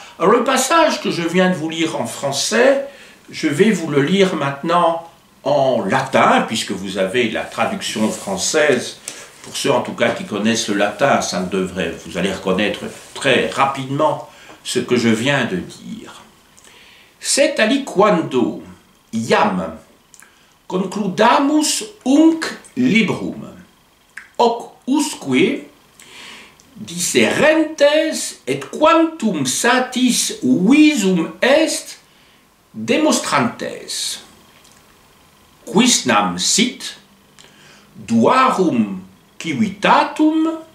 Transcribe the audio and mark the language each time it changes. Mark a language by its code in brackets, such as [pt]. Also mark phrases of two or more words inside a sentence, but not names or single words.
[fr] Alors le passage que je viens de vous lire en français, je vais vous le lire maintenant en latin, puisque vous avez la traduction française. Pour ceux en tout cas qui connaissent le latin, ça ne devrait, vous allez reconnaître très rapidement ce que je viens de dire. [la] C'est aliquando iam concludamus unc librum, hoc usque disserentes et quantum satis visum est demonstrantes, quisnam sit duarum civitatum